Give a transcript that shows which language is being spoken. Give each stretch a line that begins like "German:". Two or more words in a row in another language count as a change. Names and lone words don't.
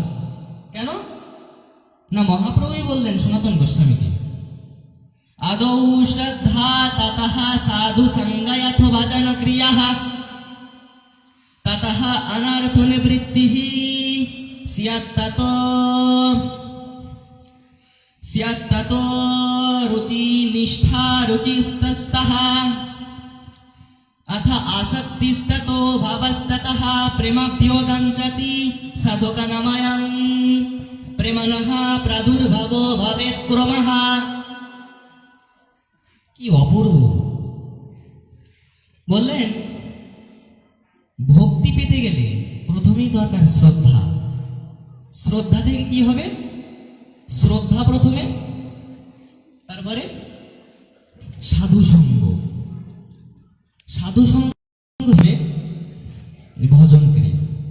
Bangla: কেন না, মহাপ্রভুই বললেন সনাতন গোস্বামীকে,
Sanskrit: আদৌ শ্রদ্ধা ততঃ সাধু সঙ্গয়থ ভজন ক্রিয়াঃ ততঃ অনর্থ নিবৃত্তিঃ স্যাত্ততো রুচি নিষ্ঠা রুচিস্তস্তঃ अथ आसक्तिस्ततो भावस्ततः प्रेमाभ्योदञ्चति सदुकनमयं प्रेमणः प्रादुर्भवो भवेत् क्रमः।
Bangla: কি অপূর্ব! বললেন ভক্তি পেতে গেলে প্রথমেই দরকার শ্রদ্ধা। শ্রদ্ধা থেকে কি হবে? শ্রদ্ধা প্রথমে, তারপরে সাধু সঙ্গ, সাধু সঙ্গ হবে ভজন ক্রিয়া।